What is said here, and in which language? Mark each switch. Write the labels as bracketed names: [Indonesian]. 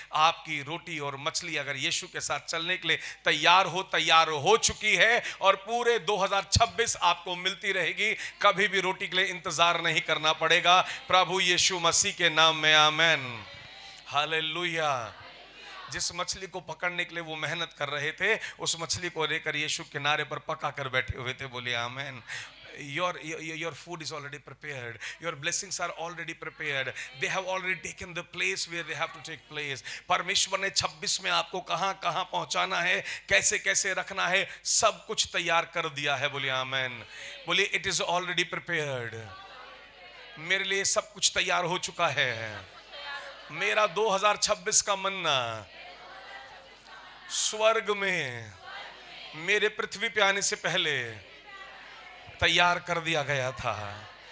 [Hindi] आपकी रोटी और मछली अगर यीशु के साथ चलने के लिए तैयार हो चुकी है और पूरे 2026 आपको मिलती रहेगी। कभी भी रोटी के लिए इंतजार नहीं करना पड़ेगा, प्रभु यीशु मसीह के नाम में, आमेन, हालेलुया। जिस मछली को पकड़ने के लिए वो मेहनत कर रहे थे, उस मछली को लेकर यीशु किनारे पर पका कर बैठे हुए थे। बोलिए आमेन। [English] Your food is already prepared. Your blessings are already prepared. They have already taken the place where they have to take place. [Hindi] परमेश्वर ने 26 में आपको कहां कहां पहुंचाना है, कैसे कैसे रखना है, सब कुछ तैयार कर दिया है। बोलिए आमेन। बोलिए [English] It is already prepared. [Hindi] मेरे लिए सब कुछ तैयार हो चुका है। मेरा 2026 का मन्ना स्वर्ग में मेरे पृथ्वी पे आने से पहले तैयार कर दिया गया था।